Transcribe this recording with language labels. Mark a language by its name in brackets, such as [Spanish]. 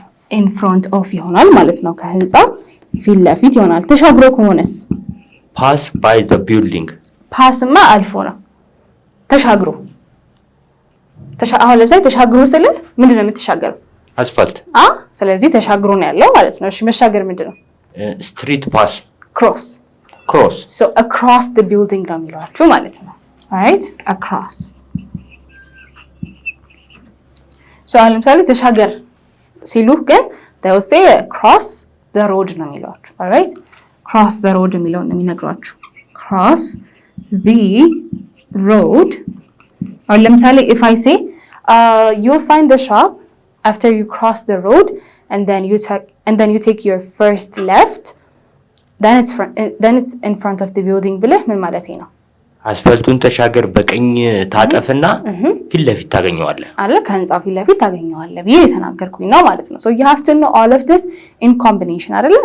[English] in front of [Amharic] ይሆናል ማለት ነው። ከህንፃው ፊት ለፊት ይሆናል። ተሻግሮ ከሆነስ? [English] pass by the building [Amharic] ፓስማ አልፎ ነው። ተሻግሮ አሁን ለምሳሌ ተሻግሮ ስለ ምንድነው የምትሻገረው? አስፋልት ስለዚህ ተሻግሮ ነው ያለው ማለት ነው። እሺ መሻገር ምንድነው? [English] street pass cross so across the building [Amharic] ነው የሚሏችሁ ማለት ነው። [English] alright across so አሁን ለምሳሌ ተሻገር ሲሉህ ግን they will say cross the road ነው የሚሏችሁ። alright cross the road [Amharic] የሚለው ነው የሚነግሯችሁ። [English] cross the road አሁን ለምሳሌ if I say you'll find the shop after you cross the road and then you take your first left then it's in front of the building [Amharic] ብለህ ምን ማለት ነው? አስፋልቱን ተሻገር በቀኝ ታጠፍና ፊት ለፊት ታገኘዋለህ አለ ከህንጻው ፊት ለፊት ታገኘዋለህ ብዬ የተናገርኩኝ ነው ማለት ነው። [English] so you have to know all of this in combination [Amharic] አይደለ?